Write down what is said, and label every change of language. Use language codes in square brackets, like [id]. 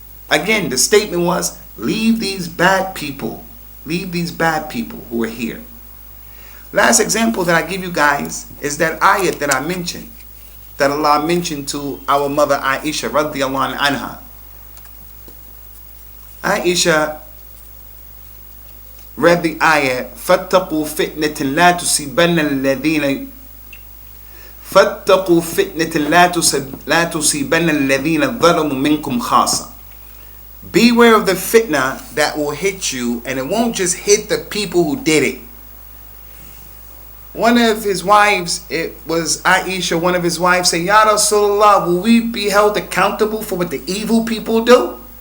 [en] Again, the statement was, leave these bad people. Leave these bad people who are here. Last example that I give you guys is that ayat that I mentioned. That Allah mentioned to our mother Aisha radiyallahu anha. Aisha read the ayah, [ar] فَاتَّقُوا فِتْنَةٍ لَا تُصِيبَنَّ الَّذِينَ فَاتَّقُوا فِتْنَةٍ لَا تُصِيبَنَّ الَّذِينَ ظَلَمُوا مِنْكُمْ خَاصَةً. [en] Beware of the fitna that will hit you, and it won't just hit the people who did it. One of his wives, it was Aisha, one of his wives said, Ya Rasulullah, will we be held accountable for what the evil people do?